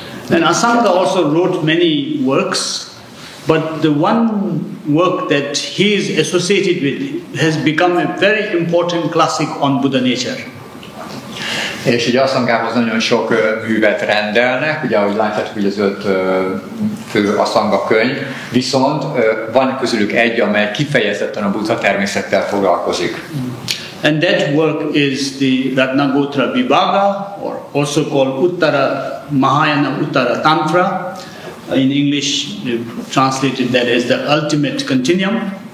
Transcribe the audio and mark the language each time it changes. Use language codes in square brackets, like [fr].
[en] And Asanga also wrote many works, but the one work that he is associated with has become a very important classic on Buddha nature. [hu] És ugye Asangához nagyon sok művet rendelnek, ugye ahogy látjátok, ugye az 5 fő Asanga könyv, viszont van közülük egy, amely kifejezetten a Buddha-természettel foglalkozik. [en] And that work is the Ratnagotra Vibhaga, or also called Uttara Mahayana Uttara Tantra. In English, translated that as the ultimate continuum.